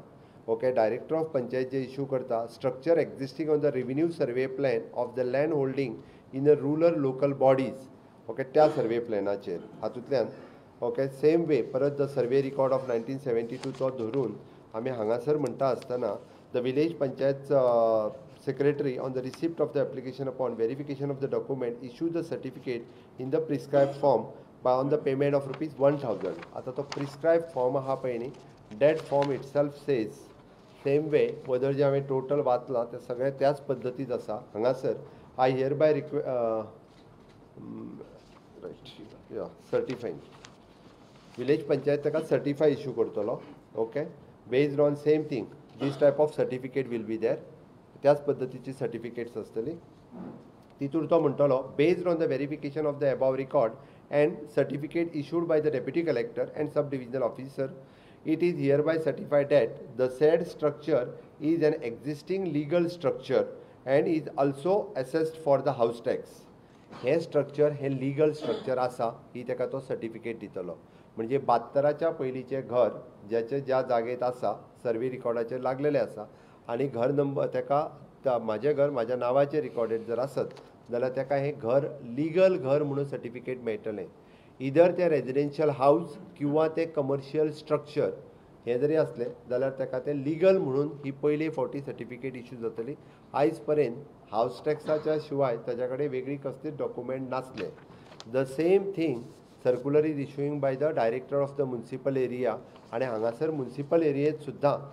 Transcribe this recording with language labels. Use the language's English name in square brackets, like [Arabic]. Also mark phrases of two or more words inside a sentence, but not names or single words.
[English] Okay, Director of Panchayat जे इश्यू करता Structure existing on the revenue survey plan of the land holding in the rural local bodies. ओके, [Konkani] त्या सर्वे प्लॅनाचेर हातूंतल्यान [English] okay same way परत the survey record of 1972 [Konkani] तो धरून आमी हांगासर म्हणटा आसतना [English] द विलेज पंचायत secretary on the receipt of the application upon verification of the document issue the certificate in the prescribed form by on the payment of ₹1000. [Konkani] आता तो [English] prescribed form [Konkani] आहा पळय न्ही [English] that form itself says same way whether [Konkani] जे हांवें टोटल वाचलां ते सगळें त्याच पद्दतीत आसा हांगासर [English] I hereby [Konkani] certifying विलेज पंचायत ताका सर्टिफाय इश्यू करतलो [English] okay based on same thing this type of certificate will be there [Konkani] त्याच पद्दतीची सर्टिफिकेट्स आसतली तितून तो म्हणटलो [English] based on the verification of the above record and certificate issued by the Deputy Collector and Sub Divisional Officer it is hereby certified that the said structure is an existing legal structure and is also assessed for the house tax. [Konkani] हे स्ट्रक्चर हे [English] legal structure [Konkani] आसा ही ताका तो सर्टिफिकेट दितलो म्हणजे 72च्या पयलींचें घर ज्याचे ज्या जागेत आसा सर्वे रिकॉर्डाचेर लागलेले आसा आनी घर नंबर ताका म्हाजें घर म्हाज्या नांवाचेर रिकॉर्डेड जर आसत जाल्यार ताका हें घर लीगल घर म्हणून सर्टिफिकेट मेळटलें इधर ते [English] residential house [Konkani] किंवा ते [English] commercial structure [Konkani] हे जरी असले जाल्यार ताका ते लीगल म्हणून ही पयली फावटी [English] certificate issue [Konkani] जातली आयज पर्यंत हाऊस टॅक्साच्या शिवाय ताच्या कडेन वेगळी कसलीच डॉक्युमेंट नासले [English] the same thing circular is issuing by the director of the municipal area [Konkani] आनी हांगासर म्युनिसिपल एरियेत सुद्दां